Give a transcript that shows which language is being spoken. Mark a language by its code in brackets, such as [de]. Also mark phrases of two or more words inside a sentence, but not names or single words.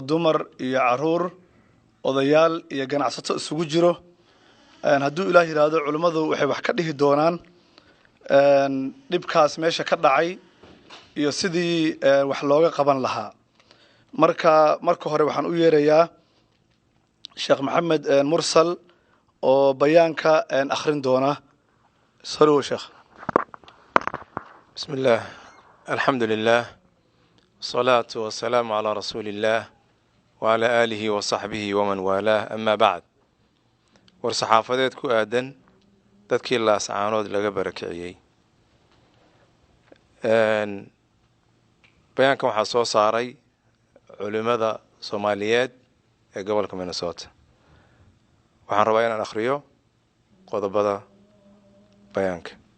[so] dumar iyo caruur odayaal iyo ganacsato isugu jiro hadduu Ilaahay yiraahdo culimadu waxay wax ka dhihi doonaan dhibkaas meesha ka dhacay iyo sidii wax looga qaban lahaa marka hore waxaan u yeerayaa Sheekh Maxamed Mursal oo bayaanka akhrin doona soo Sheekh [ar] بسم الله الحمد لله الصلاة والسلام على رسول الله وعلى آله وصحبه ومن والاه أما بعد [so] war saxaafadeed ku aadan dadkii Laascaanood laga barakiciyay bayaanka waxa soo saaray culimada Soomaaliyeed ee gobolka Minnesota waxaan rabaa inaan akhriyo qodobada bayaanka